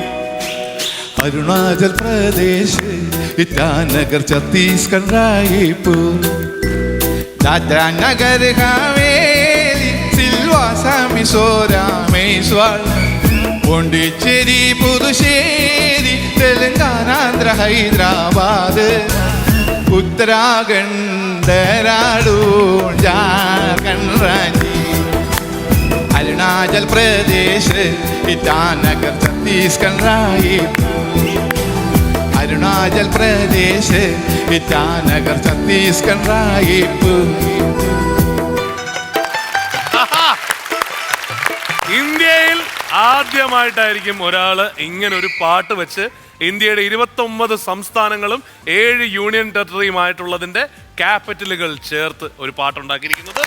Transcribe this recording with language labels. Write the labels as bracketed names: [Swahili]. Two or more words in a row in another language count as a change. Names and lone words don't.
[Malayalam] Arunachal Pradesh, Itanagar, Chhattisgarh, Raipur, Dadra Nagar Haveli, Silvassa, Mizoram, Rameଶ୍ୱർ, Pondicherry, Puducherry, Telangana, Andhra, Hyderabad, उत्तराखंड देहरादून झारखंड रांची अरुणाचल प्रदेश ईटानगर छत्तीसगढ़ रायपुर अरुणाचल प्रदेश ईटानगर छत्तीसगढ़ रायपुर. ഇന്ത്യയിൽ ആദ്യമായിട്ടായിരിക്കും ഒരാള് ഇങ്ങനെ ഒരു പാട്ട് വെച്ച് ഇന്ത്യയുടെ 29 സംസ്ഥാനങ്ങളും 7 യൂണിയൻ ടെറിട്ടറിയുമായിട്ടുള്ളതിന്റെ ക്യാപിറ്റലുകൾ ചേർത്ത് ഒരു പാട്ടുണ്ടാക്കിയിരിക്കുന്നത്.